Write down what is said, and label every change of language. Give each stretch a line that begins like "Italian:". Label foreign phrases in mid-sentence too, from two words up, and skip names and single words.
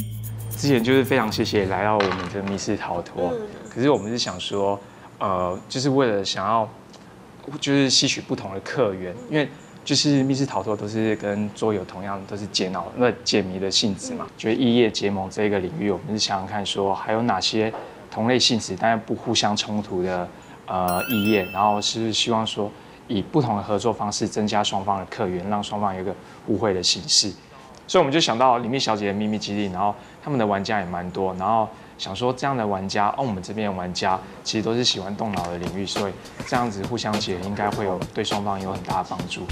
Chinese: 之前就是非常謝謝來到我們的密室逃脫，可是我們是想說。就是為了想要，就是吸取不同的客源，因為就是密室逃脫都是跟桌遊同樣，都是解謎的性質嘛。覺得異業結盟這個領域，我們是想想看說，還有哪些同類性質但是不互相衝突的異業，然後是希望說以不同的合作方式增加雙方的客源，讓雙方有一個互惠的形式。所以我們就想到《靈秘小姐的秘密基地》，然後他他们的玩家也蛮多，然后想说这样的玩家，我们这边的玩家其实都是喜欢动脑的领域，所以这样子互相结合应该会有对双方有很大的帮助。